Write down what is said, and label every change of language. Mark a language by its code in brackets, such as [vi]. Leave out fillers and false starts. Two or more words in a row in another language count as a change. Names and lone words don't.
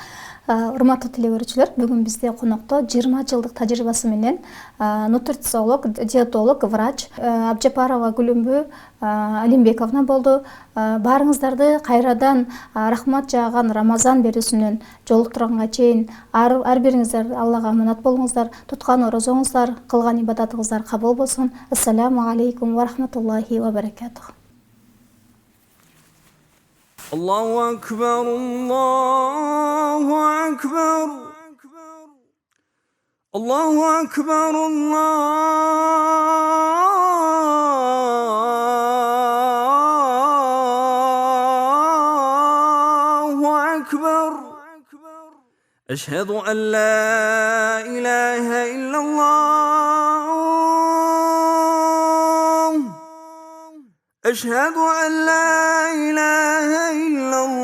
[ky] Урматтуу теле бүгүн бизде конокто 20 жылдык тажрыйбасы менен нутрициолог, диетолог, врач Абжапарова Гүлүмбү Алимбековна болду. Баарыңыздарды кайрадан рахмат жааган Рамазан берүүсүнөн жолуктурганга чейин ар бириңиздер Аллага аманат болуңуздар, туткан орозоңуздар, кылган ибадатыңыздар кабыл болсун. [ar] السلام عليكم ورحمة الله وبركاته. الله أكبر الله أكبر الله أكبر الله أكبر أشهد أن لا إله إلا الله أشهد أن لا إله إلا